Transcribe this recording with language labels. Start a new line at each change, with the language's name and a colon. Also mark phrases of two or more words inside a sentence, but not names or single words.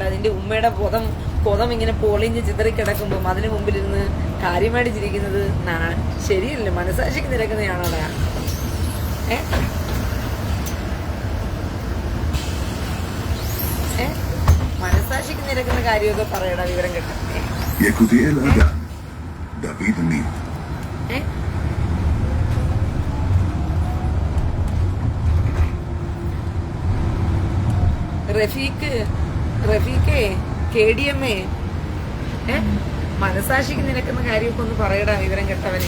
Malayalam: അതിന്റെ ഉമ്മയുടെ കൊതം ഇങ്ങനെ പൊളിഞ്ഞ് ചിതറിക്കിടക്കുമ്പോൾ അതിന് മുമ്പിലിരുന്ന് കാര്യമായിട്ട് ചിരിക്കുന്നത് ശരിയല്ല. മനസാക്ഷിക്ക് നിരക്കുന്നതാണോടാ? മനസാക്ഷിക്ക് നിരക്കുന്ന കാര്യമൊക്കെ പറയടാ, വിവരം കേട്ടോ.
Hebrew: יקותיאל אדם, דוד ניב.
Malayalam: റഫീഖേ KDM, മനസാക്ഷിക്ക് നിരക്കുന്ന കാര്യമൊക്കെ ഒന്ന് പറയടാ, വിവരം കെട്ടവനെ.